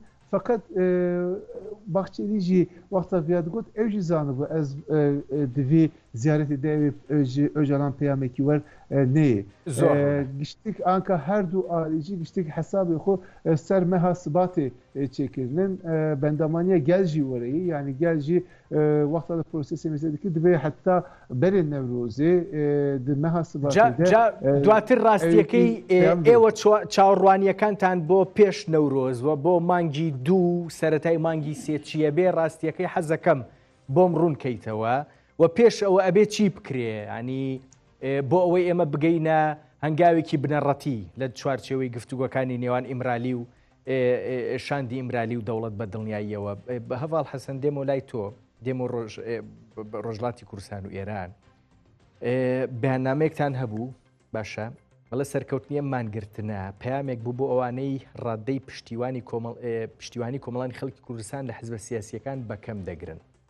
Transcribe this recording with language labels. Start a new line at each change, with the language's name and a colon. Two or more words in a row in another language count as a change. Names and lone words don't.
Kurdish: Fakat Bahçeli jî wexta vêya digot ew jî zanibû ez di vê ziyaretê de ji Öcalan peyamekî wer neyê. Giştik anka her du alî jî giştik hesabê xwe ser meha Sibatê çêkirinin bendamaniya gel jî wereyî yani gel jî wexta li prosesê mêze dikir divê heta berê Newrozê di meha Sibatê de
Central Kurdish: دواتر ڕاستیەکەی ئێوە چاوەڕوانیەکانتان بۆ پێش نەورۆز و بۆ مانگی دوو سەرەتای مانگی سێ چیە بێ ڕاستیەکەی حەزەکەم بۆم ڕوونکەیتەوە و پێش ئەوە ئەبێ چی بکرێ ینی بۆ ئەوەی ئێمە بگەینە هەنگاوێکی بنەڕەتی لە چوارچێوەی گفتوگۆکانی نێوان ئیمرالی و شاندی ئیمرالی و دەوڵەت بە دڵنیاییەوە بە هەڤاڵ حەسەن دێمە لای تۆ دێمە ڕۆژڵاتی کوردستان و ئێران بەیاننامەیەکتان هەبوو باشە بەڵە سەرکەوتنیە مانگرتنە پەیامێک بوو بۆ ئەوانەی ڕادەی پشتیوانی کۆمەڵانی خەڵکی کوردستان لە حیزبە سیاسیەکان بەکەم دەگرن